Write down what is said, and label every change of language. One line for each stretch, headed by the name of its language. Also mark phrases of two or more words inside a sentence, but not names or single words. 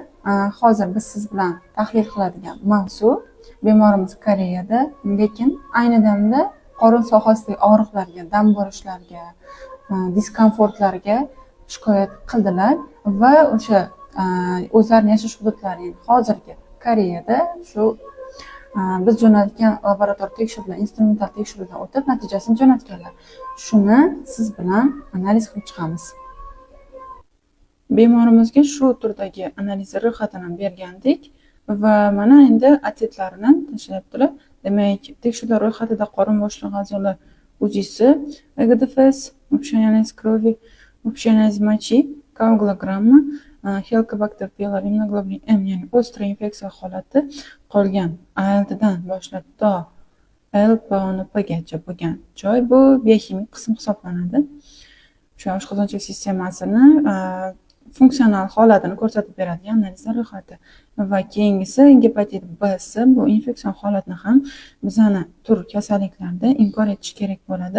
Uzbek: hozir biz siz bilan tahlil qiladigan mavzu bemorimiz Koreyada, lekin ayni damda qorin sohasidagi og'riqlarga, dam borishlarga, diskomfortlarga shikoyat qildilar va o'sha o'zlarining yashash hududlari hozirgi Koreyada shu biz jo'natgan laborator tekshiruvdan, instrumental tekshiruvdan o'tib natijasini jo'natganlar. Shuni siz bilan analiz qilib chiqamiz. Bemorimizga shu turdagi analiz ro'yxatini bergandik va mana endi atletlarini tashlayaptilar. Demak, tekshiruvlar ro'yxatida qorin bo'shlig'i a'zolar УЗИsi, ЭГДФС,
Russian: общий анализ крови, общий анализ мочи, коагулограмма,
Uzbek: Helicobacter pylori, immunoglobulin M, ya'ni o'stra infeksiya holati qolgan ALTdan boshlab to LPONPgacha bo'lgan joy bu biokimik qism hisoblanadi. O'sha oshqozonchilik sistemasini funksional holatini ko'rsatib beradigan analizlar ro'yxati va keyingisi gepatit B'si, bu infeksion holatni ham bizani tur kasalliklarda inkor etish kerak bo'ladi.